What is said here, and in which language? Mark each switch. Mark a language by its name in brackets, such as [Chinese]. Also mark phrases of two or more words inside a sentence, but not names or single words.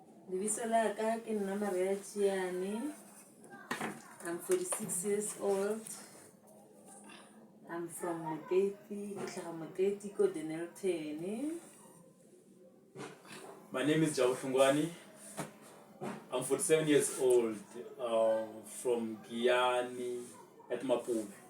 [Southern Sotho] Lebiso la ka ke nna Maria Chiane. [English] I'm 46 years old. I'm from Moteti, Moteti, Denelton. My name is Jao Shungwani. I'm 47 years old, from Giyani at Maputo.